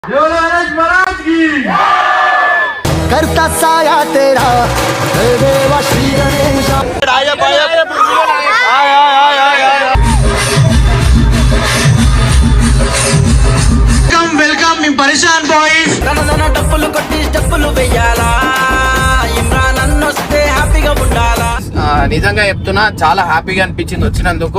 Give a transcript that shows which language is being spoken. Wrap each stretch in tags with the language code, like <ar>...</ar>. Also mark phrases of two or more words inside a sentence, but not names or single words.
<hi>महाराज की करता साया तेरा देवा श्री गणेश</hi> <te>వెల్కమ్ మీ పరేషాన్ బాయ్స్ డప్పులు కొట్టి డప్పులు వెయ్యాలా ఇమ్రాన్ అన్నొస్తే హ్యాపీగా ఉండాలా. నిజంగా చెప్తున్నా చాలా హ్యాపీగా అనిపించింది వచ్చినందుకు.</te>